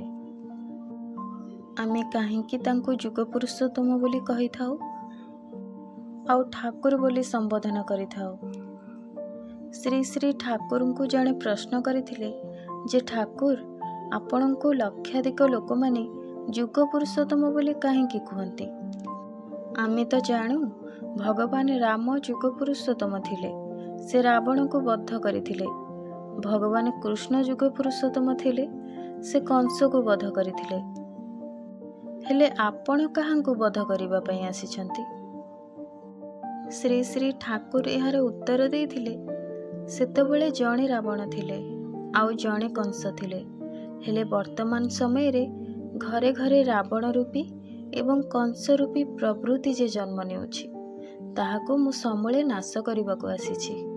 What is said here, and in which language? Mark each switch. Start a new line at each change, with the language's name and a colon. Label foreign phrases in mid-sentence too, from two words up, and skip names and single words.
Odia: ଆମେ କାହିଁକି ତାଙ୍କୁ ଯୁଗ ପୁରୁଷୋତ୍ତମ ବୋଲି କହି ଥାଉ ଆଉ ଠାକୁର ବୋଲି ସମ୍ବୋଧନ କରି ଥାଉ। ଶ୍ରୀ ଶ୍ରୀ ଠାକୁର କୁ ଜଣେ ପ୍ରଶ୍ନ କରିଥିଲେ ଯେ ଠାକୁର ଆପଣଙ୍କୁ ଲକ୍ଷାଧିକ ଲୋକ ମାନେ ଯୁଗ ପୁରୁଷୋତ୍ତମ ବୋଲି କାହିଁକି କହନ୍ତି। ଆମେ ତ ଜାଣୁ ଭଗବାନ ରାମ ଯୁଗ ପୁରୁଷୋତ୍ତମ ଥିଲେ, ସେ ରାବଣ କୁ ବଧ କରିଥିଲେ। ଭଗବାନ କୃଷ୍ଣ ଯୁଗ ପୁରୁଷୋତ୍ତମ ଥିଲେ, ସେ କଂସ କୁ ବଧ କରିଥିଲେ। ହେଲେ ଆପଣ କାହାଙ୍କୁ ବଧ କରିବା ପାଇଁ ଆସିଛନ୍ତି? ଶ୍ରୀ ଶ୍ରୀ ଠାକୁର ଏହାର ଉତ୍ତର ଦେଇଥିଲେ, ସେତେବେଳେ ଜଣେ ରାବଣ ଥିଲେ ଆଉ ଜଣେ କଂସ ଥିଲେ। ହେଲେ ବର୍ତ୍ତମାନ ସମୟରେ ଘରେ ଘରେ ରାବଣ ରୂପୀ ଏବଂ କଂସ ରୂପୀ ପ୍ରବୃତ୍ତି ଯେ ଜନ୍ମ ନେଉଛି, ତାହାକୁ ମୁଁ ସମୂଳେ ନାଶ କରିବାକୁ ଆସିଛି।